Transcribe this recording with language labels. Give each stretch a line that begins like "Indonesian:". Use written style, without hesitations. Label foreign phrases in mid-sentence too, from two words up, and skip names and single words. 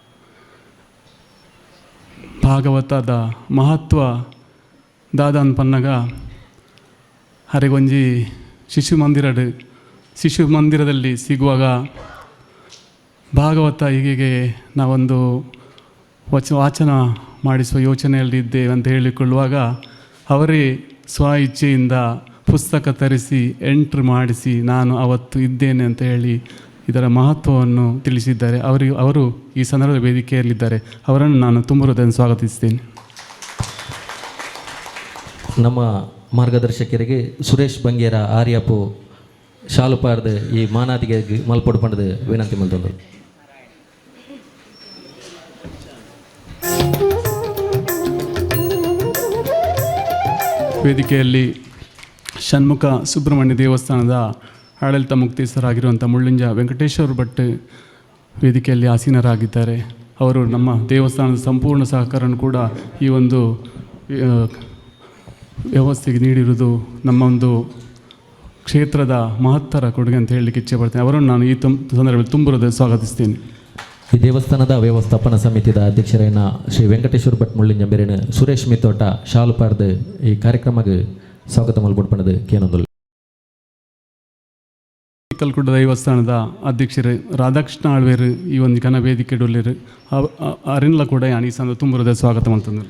Kannada: ಭಾಗವತದ ಮಹತ್ವ
Tulu: ದಾದನ್ ಪನ್ನಗ
Kannada: ಹರೆಗೊಂಜಿ ಶಿಶು ಮಂದಿರದಲ್ಲಿ ಸಿಗುವಾಗ ಭಾಗವತ ಹೀಗೆ ನಾವೊಂದು ವಾಚನ ಮಾಡಿಸುವ ಯೋಚನೆಯಲ್ಲಿದ್ದೇವೆ ಅಂತ ಹೇಳಿಕೊಳ್ಳುವಾಗ ಅವರೇ ಸ್ವ ಇಚ್ಛೆಯಿಂದ ಪುಸ್ತಕ ತರಿಸಿ ಎಂಟ್ರಿ ಮಾಡಿಸಿ ನಾನು ಅವತ್ತು ಇದ್ದೇನೆ ಅಂತ ಹೇಳಿ ಇದರ ಮಹತ್ವವನ್ನು ತಿಳಿಸಿದ್ದಾರೆ. ಅವರು ಈ ಸಂದರ್ಭದ ವೇದಿಕೆಯಲ್ಲಿದ್ದಾರೆ. ಅವರನ್ನು ನಾನು ತುಂಬ ಹೃದಯದಿಂದ ಸ್ವಾಗತಿಸ್ತೇನೆ.
Tulu: ನಮ್ಮ ಮಾರ್ಗದರ್ಶಕರಿಗೆ ಸುರೇಶ್ ಬಂಗೇರ ಆರ್ಯಪು ಶಾಲು ಪಾರ್ದು ಈ ಮಾನಾದಿಗೆ ಮಲ್ಪಡು ಪಂಡದು ವಿನಂತಿ ಮಲ್ತಂದರು.
Kannada: ವೇದಿಕೆಯಲ್ಲಿ ಷಣ್ಮುಖ ಸುಬ್ರಹ್ಮಣ್ಯ ದೇವಸ್ಥಾನದ ಆಡಳಿತ ಮುಕ್ತೇಶ್ವರಾಗಿರುವಂಥ ಮುಳ್ಳಿಂಜ ವೆಂಕಟೇಶ್ವರ ಭಟ್ ವೇದಿಕೆಯಲ್ಲಿ ಆಸೀನರಾಗಿದ್ದಾರೆ. ಅವರು ನಮ್ಮ ದೇವಸ್ಥಾನದ ಸಂಪೂರ್ಣ ಸಹಕಾರವನ್ನು ಕೂಡ ಈ ಒಂದು ವ್ಯವಸ್ಥೆಗೆ ನೀಡಿರುವುದು ನಮ್ಮ ಒಂದು ಕ್ಷೇತ್ರದ ಮಹತ್ತರ ಕೊಡುಗೆ ಅಂತ ಹೇಳಲಿಕ್ಕೆ ಇಚ್ಛೆ ಪಡ್ತೇನೆ. ಅವರನ್ನು ನಾನು ಈ ಸಂದರ್ಭದಲ್ಲಿ ತುಂಬ ಹೃದಯ ಸ್ವಾಗತಿಸ್ತೇನೆ.
Tulu: ಈ ದೇವಸ್ಥಾನದ ವ್ಯವಸ್ಥಾಪನಾ ಸಮಿತಿದ ಅಧ್ಯಕ್ಷರಾದ ಶ್ರೀ ವೆಂಕಟೇಶ್ವರ ಭಟ್ ಮುಳ್ಳಿಂಜ ಬೇರೆನ ಸುರೇಶ್ ಮಿತ್ತೋಟ ಶಾಲು ಪಾರ್ದು ಈ ಕಾರ್ಯಕ್ರಮಕ್ಕೆ ಸ್ವಾಗತ ಮಲ್ಪಡು ಪಂಡದು ಕೇನೊಂದುಲ್ಲೆ. ಕಲ್ಕುಡ್ಡ ದೇವಸ್ಥಾನದ ಅಧ್ಯಕ್ಷರು ರಾಧಾಕೃಷ್ಣ ಆಳ್ವೇರು ಈ ಒಂದು ಘನ ವೇದಿಕೆಡುಲ್ಲಿರು ಅರಿನ್ಲ ಕೂಡ ಈ ಸಂದ ತುಂಬ ಹೃದಯ ಸ್ವಾಗತ ಮಾಡ್ತಂದ್ರು.